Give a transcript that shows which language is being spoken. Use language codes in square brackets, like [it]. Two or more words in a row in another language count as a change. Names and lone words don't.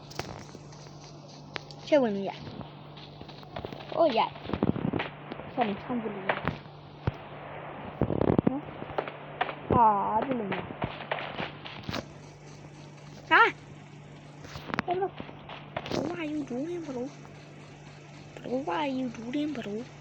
[my] ချက်ဝင်လို့ရโอ้ยဆက်နေဆောင်ကြည့်လို့နော်ဟာဒီလိုမျိုးဟာဘယ်လို [en] What are you doing bro What are you doing bro